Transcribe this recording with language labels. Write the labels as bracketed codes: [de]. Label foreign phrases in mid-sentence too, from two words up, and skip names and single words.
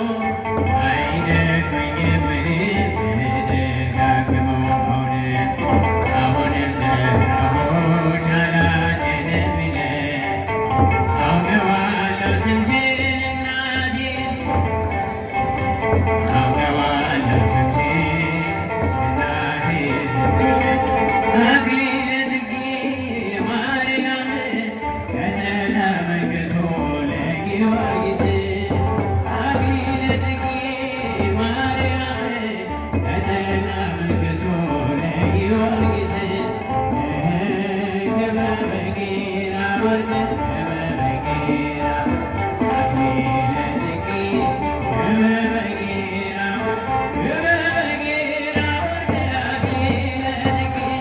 [am] አይደክመኝም ብደጋግመው አሁንም ጠራሁሽ አላጭንም ብለህ አውቀዋለሁ ስምሽን እናቴ አውቀዋለሁ ስምሽን እናቴ ስትለኝ [gez] አክሊለ ጽጌ ማርያም ቀጸላ መንግሥቶ ለጊዮርጊስ አክሊለ ጽጌ ማርያም ቀጸላ መንግሥቶ ለጊዮርጊስ ክበበ ጌራ ወርቅ ክበበ ጌራ አክሊለ ጽጌ ክበበ ጌራ ክበበ ጌራ ወርቅ አክሊለ ጽጌ